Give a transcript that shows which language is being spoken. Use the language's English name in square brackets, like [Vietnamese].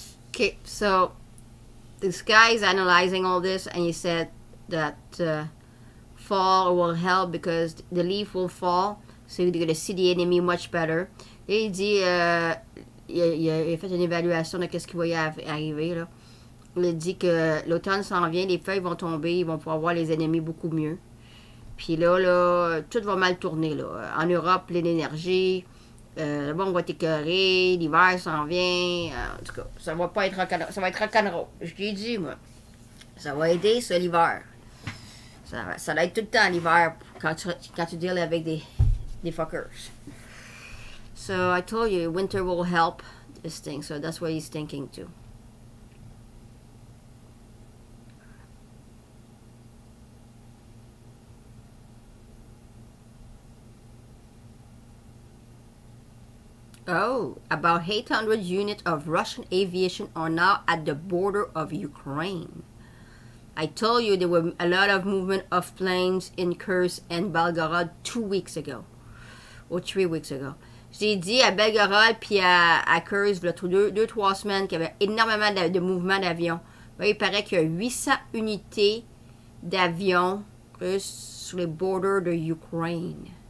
[English] Okay, so this guy is analyzing all this, and he said that fall will help because the leaf will fall, so you're going to see the enemy much better. [French] Et il dit, il a fait une évaluation de ce qui va y arriver, là. Il dit que l'automne s'en vient, les feuilles vont tomber, ils vont pouvoir voir les ennemis beaucoup mieux. Puis là, tout va mal tourner, là. En Europe, l'énergie, Le monde va t'écœurer, l'hiver s'en vient. En tout cas, ça va pas être rock'n'roll. Ça va être rock'n'roll. Je t'ai dit, moi. Ça va aider, ça, l'hiver. Ça va être tout le temps l'hiver quand tu deals avec des fuckers. [English] So I told you, winter will help this thing. So that's what he's thinking too. Oh, about 800 units of Russian aviation are now at the border of Ukraine. I told you there were a lot of movement of planes in Kursk and Belgorod 2 weeks ago. Or 3 weeks ago. [French] J'ai dit à Belgorod puis à Kursk, il y a 2-3 semaines, qu'il y avait énormément de mouvements d'avions. Il paraît qu'il y a 800 unités d'avions russes sur les borders de Ukraine.